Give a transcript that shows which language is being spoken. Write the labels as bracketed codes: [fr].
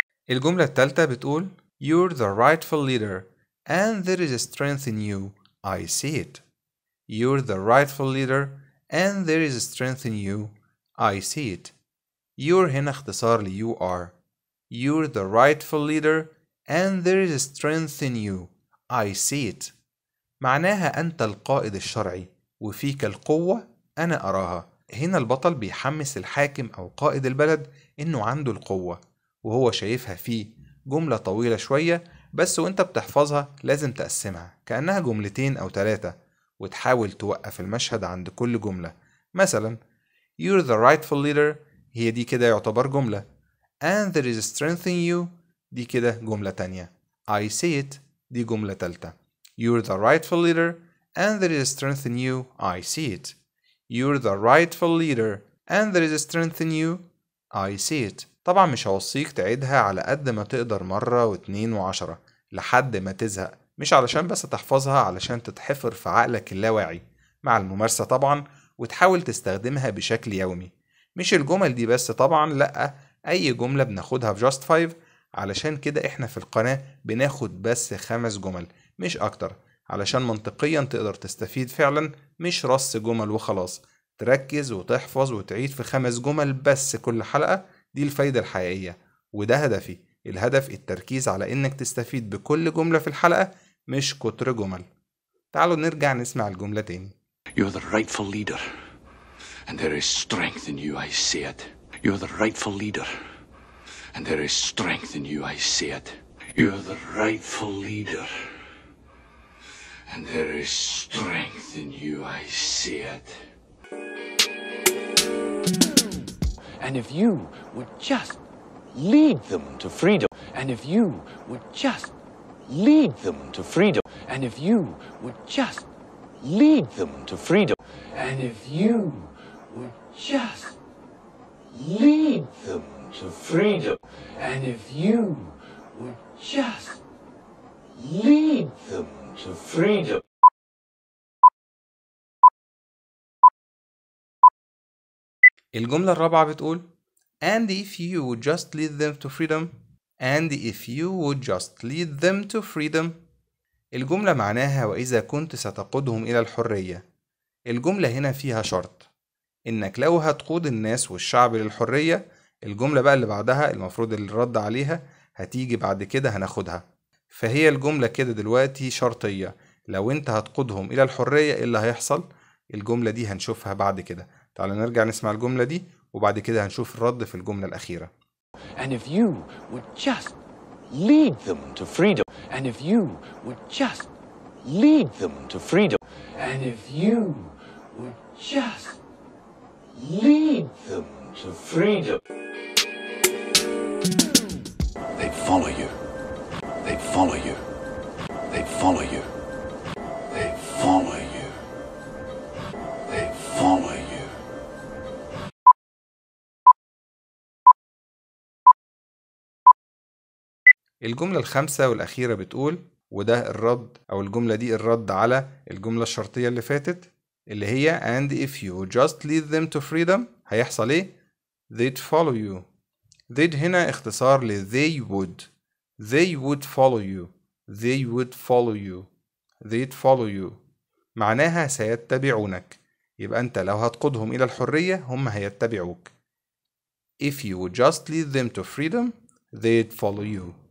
[ar] الجملة التالتة بتقول [en] You're the rightful leader and there is strength in you, I see it. You're the rightful leader and there is strength in you, I see it. [ar] You're هنا اختصار ل [en] you are. You're the rightful leader and there is strength in you, I see it. [ar] معناها أنت القائد الشرعي وفيك القوة أنا أراها. هنا البطل بيحمس الحاكم أو قائد البلد إنه عنده القوة، وهو شايفها فيه. جملة طويلة شوية بس وانت بتحفظها لازم تقسمها كأنها جملتين أو 3، وتحاول توقف المشهد عند كل جملة. مثلا [en] You're the rightful leader، [ar] هي دي كده يعتبر جملة. [en] And there is strength in you، [ar] دي كده جملة تانية. [en] I see it، [ar] دي جملة تالتة. [en] You're the rightful leader and there is strength in you, I see it. You're the rightful leader and there is strength in you, I see it. [ar] طبعا مش هوصيك تعيدها على قد ما تقدر مرة واتنين وعشرة لحد ما تزهق، مش علشان بس تحفظها، علشان تتحفر في عقلك اللاواعي مع الممارسة طبعا، وتحاول تستخدمها بشكل يومي. مش الجمل دي بس طبعا، لأ، أي جملة بناخدها في Just 5. علشان كده احنا في القناة بناخد بس 5 جمل مش أكتر، علشان منطقيا تقدر تستفيد فعلا، مش رص جمل وخلاص. تركز وتحفظ وتعيد في 5 جمل بس كل حلقة، دي الفايدة الحقيقية، وده هدفي. الهدف التركيز على إنك تستفيد بكل جملة في الحلقة، مش كتر جمل. تعالوا نرجع نسمع الجملة تاني. [en] You're the rightful leader, and there is strength in you, I see it. You're the rightful leader, and there is strength in you, I see it. You're the rightful leader, and there is strength in you, I see it. And if you would just lead them to freedom, and if you would just lead them to freedom, and if you would just lead them to freedom, and if you would just lead them to freedom, and if you would just lead them to freedom. [ar] الجملة الرابعة بتقول [en] and if you would just lead them to freedom. and if you would just lead them to freedom. [ar] الجملة معناها وإذا كنت ستقودهم إلى الحرية. الجملة هنا فيها شرط، إنك لو هتقود الناس والشعب للحرية. الجملة بقى اللي بعدها المفروض اللي الرد عليها هتيجي بعد كده هناخدها. فهي الجملة كده دلوقتي شرطية، لو انت هتقودهم إلى الحرية إيه اللي هيحصل؟ الجملة دي هنشوفها بعد كده. تعالوا نرجع نسمع الجملة دي وبعد كده هنشوف الرد في الجملة الأخيرة. [en] And if you would just lead them to freedom, and if you would just lead them to freedom, and if you would just lead them to freedom. They'd follow you. They'd follow you. They'd follow you. They'd follow you. They'd follow you. [ar] الجملة الخامسة والأخيرة بتقول، وده الرد أو الجملة دي الرد على الجملة الشرطية اللي فاتت اللي هي [en] and if you just lead them to freedom [ar] هيحصل إيه؟ [en] they'd follow you. [ar] they'd هنا اختصار ل [en] they would. they would follow you. they would follow you. they'd follow you [ar] معناها سيتبعونك. يبقى أنت لو هتقودهم إلى الحرية هم هيتبعوك. [en] if you would just lead them to freedom they'd follow you.